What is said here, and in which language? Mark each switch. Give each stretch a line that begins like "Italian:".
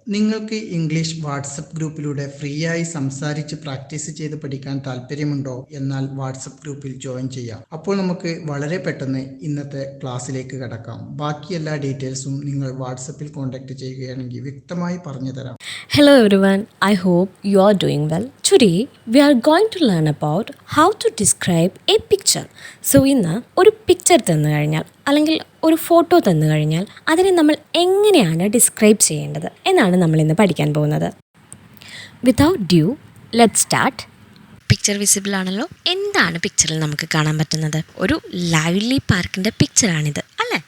Malayalam: നിങ്ങൾക്ക് English WhatsApp ഗ്രൂപ്പിലൂടെ free ആയി സംസാരിച്ച് പ്രാക്ടീസ് ചെയ്ത് പഠിക്കാൻ താല്പര്യമുണ്ടോ? എന്നാൽ വാട്സപ്പ് ഗ്രൂപ്പിൽ ജോയിൻ ചെയ്യാം. അപ്പോൾ നമുക്ക് വളരെ പെട്ടെന്ന് ഇന്നത്തെ ക്ലാസ്സിലേക്ക് കടക്കാം. ബാക്കി എല്ലാ ഡീറ്റെയിൽസും നിങ്ങൾ വാട്സപ്പിൽ കോൺടാക്ട് ചെയ്യുകയാണെങ്കിൽ വ്യക്തമായി പറഞ്ഞു തരാം.
English: Hello everyone, I hope you are doing well. Today we are going to learn about how to describe a picture.
Malayalam: So ഇന്ന് ഒരു പിക്ചർ തന്നു കഴിഞ്ഞാൽ അല്ലെങ്കിൽ ഒരു ഫോട്ടോ തന്നു കഴിഞ്ഞാൽ അതിനെ നമ്മൾ എങ്ങനെയാണ് ഡിസ്ക്രൈബ് ചെയ്യേണ്ടത് എന്നാണ് നമ്മൾ ഇന്ന് പഠിക്കാൻ പോകുന്നത്.
English: Without due let's start.
Malayalam: Picture visible ആണല്ലോ. എന്താണ് പിക്ചറിൽ നമുക്ക് കാണാൻ പറ്റുന്നത്? ഒരു ലൈവ്ലി പാർക്കിന്റെ പിക്ചറാണിത് അല്ലേ?